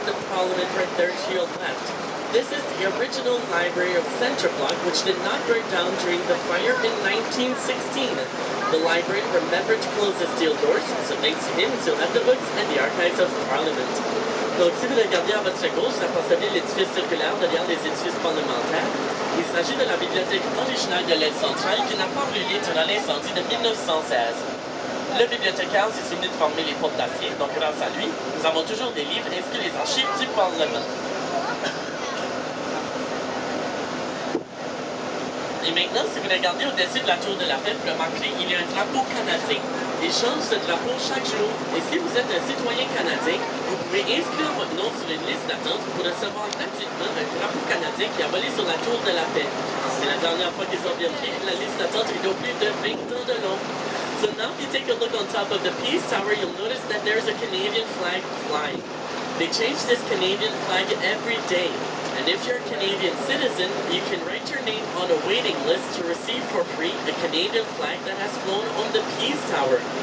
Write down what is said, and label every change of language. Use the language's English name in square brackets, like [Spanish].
[English] Parliament right there to your left. This is the original library of Centre Block, which did not burn down during the fire in 1916. The library remembered to close the steel doors, so thanks to him, it's at the books and the archives of Parliament. [French] Donc, si vous regardez à votre gauche, vous apercevez l'édifice circulaire derrière les édifices parlementaires. Il s'agit de la bibliothèque originale de l'aile centrale qui n'a pas brûlé durant l'incendie de 1916. Le bibliothécaire s'est souvenu de former les portes d'acier, donc grâce à lui, nous avons toujours des livres inscrits les archives du Parlement. Et maintenant, si vous regardez au-dessus de la tour de la paix, vous remarquerez, il y a un drapeau canadien. Il change ce drapeau chaque jour. Et si vous êtes un citoyen canadien, vous pouvez inscrire votre nom sur une liste d'attente pour recevoir gratuitement un drapeau canadien qui a volé sur la tour de la paix. C'est la dernière fois qu'ils ont vérifié que la liste d'attente est de plus de 20 ans de long. [English] So now if you take a look on top of the Peace Tower, you'll notice that there's a Canadian flag flying. They change this Canadian flag every day. And if you're a Canadian citizen, you can write your name on a waiting list to receive for free a Canadian flag that has flown on the Peace Tower.